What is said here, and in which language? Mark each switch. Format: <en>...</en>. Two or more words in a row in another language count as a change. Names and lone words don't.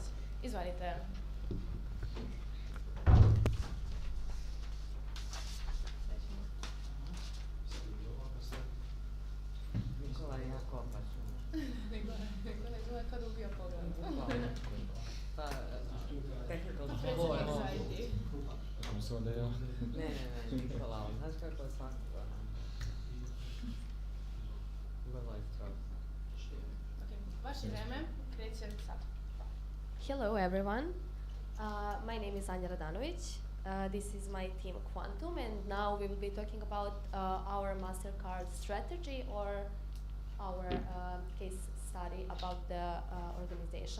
<sr>Izvolite. Nikola je jako opasan. Nikola je kad ubio pogled. Pa,</sr> <en>technical support.</en> <sr>Ne, Nikola, znaš kako je svakoga. Vrlo je strog. Vaše vreme kreće sad.</sr> <en>Hello everyone, my name is Anja Radanović. This is my team Quantum, and now we will be talking about our MasterCard strategy or our case study about the organization.</en>